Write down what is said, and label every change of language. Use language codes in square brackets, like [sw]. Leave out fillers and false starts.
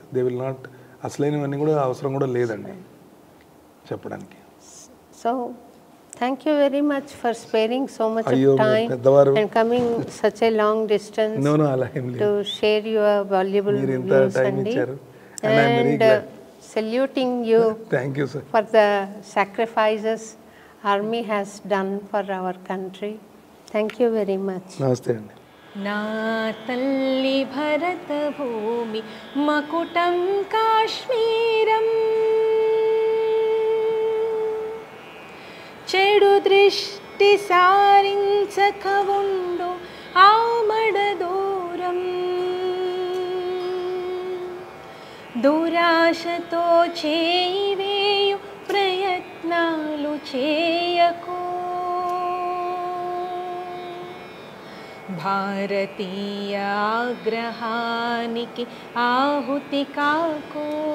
[en] they will not, [te] అసలైనవన్నీ కూడా అవసరం కూడా లేదండి చెప్పడానికి. [en] So thank you very much for sparing so much time and coming such a long distance to share your valuable views అండి. And saluting you. Thank you, sir. For the sacrifices army has done for our country. Thank you very much. [te] Namaste andi. నా తల్లి భరత భూమి మకుటం కాశ్మీరం, చెడు దృష్టి సారించక ఉండు ఆమడ దూరం, దురాశతో చేయివేయు ప్రయత్నాలు చేయకు, భారతీయ ఆగ్రహానికి ఆహుతి కాకు.